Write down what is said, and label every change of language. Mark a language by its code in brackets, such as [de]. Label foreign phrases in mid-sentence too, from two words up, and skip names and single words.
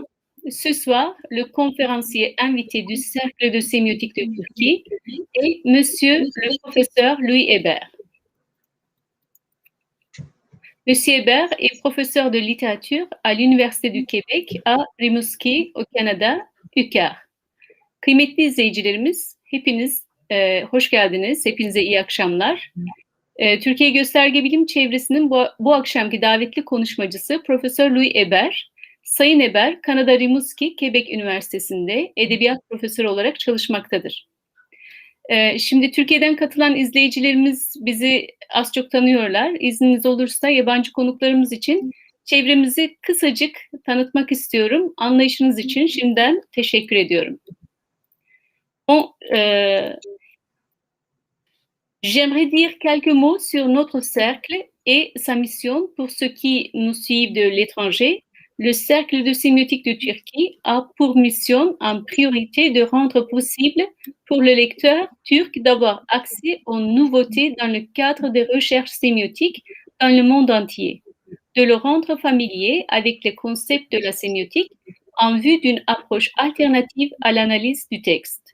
[fr] Ce soir, le conférencier invité du Cercle de sémiotique de Turquie est Monsieur le professeur Louis Hébert. Monsieur Hébert est professeur de littérature à l'Université du Québec à Rimouski, au Canada, UQAR. [tr] Kıymetli izleyicilerimiz, hepiniz hoş geldiniz. Hepinize iyi akşamlar. Türkiye Gösterge Bilim Çevresi'nin bu akşamki davetli konuşmacısı Profesör Louis Hébert. Sayın Hébert, Kanada Rimouski, Quebec Üniversitesi'nde edebiyat profesörü olarak çalışmaktadır. Şimdi Türkiye'den katılan izleyicilerimiz bizi az çok tanıyorlar. İzniniz olursa yabancı konuklarımız için çevremizi kısacık tanıtmak istiyorum. Anlayışınız için şimdiden teşekkür ediyorum. [fr] J'aimerais dire quelques mots sur notre cercle et sa mission pour ceux qui nous suivent de l'étranger. Le Cercle de sémiotique de Turquie a pour mission en priorité de rendre possible pour le lecteur turc d'avoir accès aux nouveautés dans le cadre des recherches sémiotiques dans le monde entier, de le rendre familier avec les concepts de la sémiotique en vue d'une approche alternative à l'analyse du texte.